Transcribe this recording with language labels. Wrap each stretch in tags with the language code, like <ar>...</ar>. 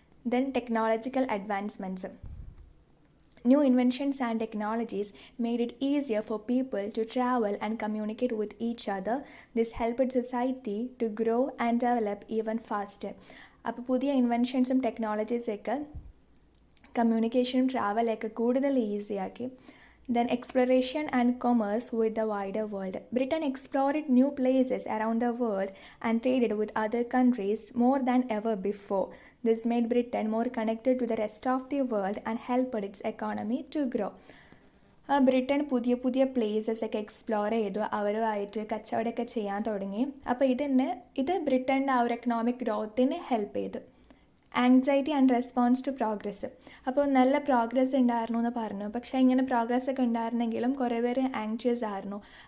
<en>Then technological advancements. New inventions and technologies made it easier for people to travel and communicate with each other. This helped society to grow and develop even faster.</en> <ml>അപ്പോൾ പുതിയ ഇൻവെൻഷൻസും ടെക്നോളജീസൊക്കെ കമ്മ്യൂണിക്കേഷനും ട്രാവലൊക്കെ കൂടുതൽ ഈസിയാക്കി.</ml> <en>Then exploration and commerce with the wider world. Britain explored new places around the world and traded with other countries more than ever before. This made Britain more connected to the rest of the world and helped its economy to grow.</en> <ml>Britain പുതിയ പുതിയ places ഒക്കെ explore ചെയ്തു, അവരുമായിട്ട് കച്ചവടമൊക്കെ ചെയ്യാൻ തുടങ്ങി. അപ്പോൾ ഇത് ബ്രിട്ടൻ്റെ ആ ഒരു എക്കണോമിക് ഗ്രോത്തിന് ഹെൽപ്പ് ചെയ്തു.</ml> <en>Anxiety and response to progress.</en> <ml>അപ്പോൾ നല്ല പ്രോഗ്രസ് ഉണ്ടായിരുന്നു എന്ന് പറഞ്ഞു. പക്ഷേ ഇങ്ങനെ പ്രോഗ്രസ് ഒക്കെ ഉണ്ടായിരുന്നെങ്കിലും കുറേ പേര് ആങ്ഷ്യസ് ആയിരുന്നു.</ml>